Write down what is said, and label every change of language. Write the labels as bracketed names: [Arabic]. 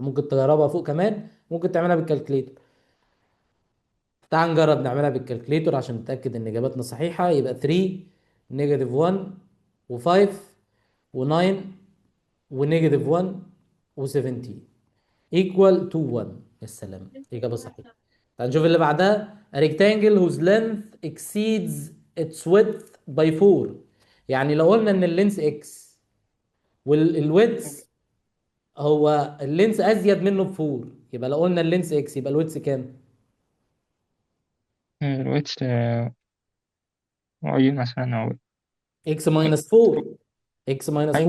[Arabic] ممكن تجربها فوق كمان، ممكن تعملها بالكالكليتر. تعال نجرب نعملها بالكالكليتر عشان نتأكد إن إجابتنا صحيحة. يبقى 3 نيجاتيف 1 و5 و9 ونيجاتيف 1 و17 equal to 1. يا سلام، إجابة صحيحة. تعال نشوف اللي بعدها. [English] A rectangle whose length exceeds its width by 4. [Arabic] يعني لو قلنا ان اللينس اكس والويدث هو اللينس ازيد منه ب 4، يبقى لو قلنا اللينس اكس يبقى الويدث كام؟ الويتس واي مثلا أو اكس ماينس 4. اكس ماينس 4